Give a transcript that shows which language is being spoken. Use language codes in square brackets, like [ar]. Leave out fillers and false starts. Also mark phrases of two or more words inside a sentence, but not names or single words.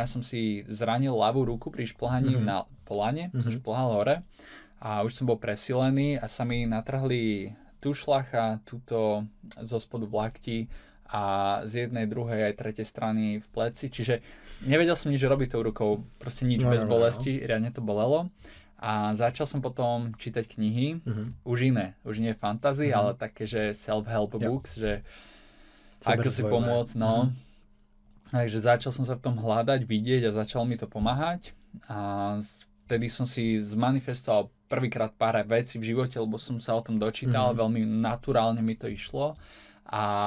[sk] som si zranil ľavú ruku pri šplhaní na polane, som šplhal hore a už som bol presilený a sa mi natrhli tušľacha tuto zo spodu v lakti a z jednej, druhej aj tretej strany v pleci, čiže nevedel som nič robiť tou rukou, proste nič bez bolesti, riadne to bolelo a začal som potom čítať knihy, už už nie fantasy, ale také, že [en] self-help books, [sk] že ako si pomôcť, takže začal som sa v tom hľadať, vidieť a začal mi to pomáhať a vtedy som si zmanifestoval prvýkrát pár vecí v živote, lebo som sa o tom dočítal, veľmi naturálne mi to išlo a